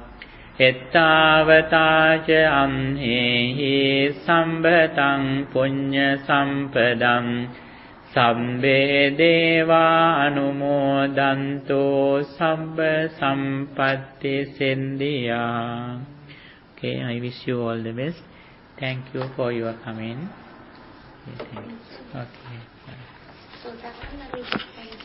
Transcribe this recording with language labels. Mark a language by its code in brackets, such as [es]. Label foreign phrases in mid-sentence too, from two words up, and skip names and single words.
[pi] Ettavataca amhehi sambhatang punya sampadam sabbe deva anumodantu sabba sampatti sindhya. [en] Okay, I wish you all the best. Thank you for your coming. Okay. So that one